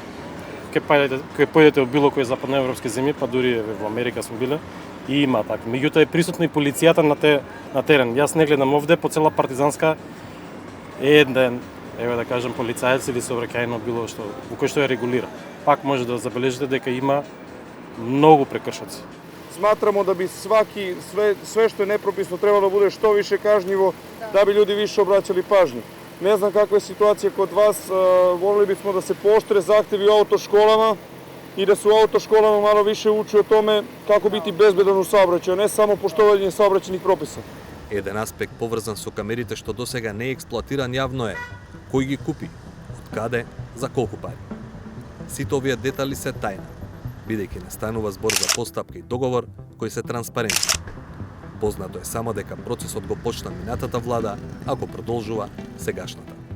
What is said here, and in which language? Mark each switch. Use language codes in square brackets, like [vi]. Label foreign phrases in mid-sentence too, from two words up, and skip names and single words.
[mk] Кај појдете во било кој западноевропски земји, па дури во Америка сум биле, и има така. Меѓутоа е присутна и полицијата на терен. Јас не гледам овде по цела Партизанска еден, еве да кажам, полицаец или сообраќајно било што, во кој што ја регулира. Пак може да забележите дека има многу прекршоци. [sr] Smatramo da bi sve što je nepropisno trebalo da bude što više kažnjivo, da bi ljudi više obraćali pažnju. Ne znam kakva je situacija kod vas, volili bismo da se pooštre zahtevi u autoškolama i da se u autoškolama malo više uči o tome kako biti bezbedan u saobraćaju, ne samo poštovanje saobraćajnih propisa. [mk] Еден аспект поврзан со камерите што досега не е експлоатиран јавно е кој ги купи, од каде, за колку пари. Сите овие детали се тајна, бидејќи не станува збор за постапка и договор кои се транспарентни. Познато е само дека процесот го почна минатата влада, ако продолжува сегашната.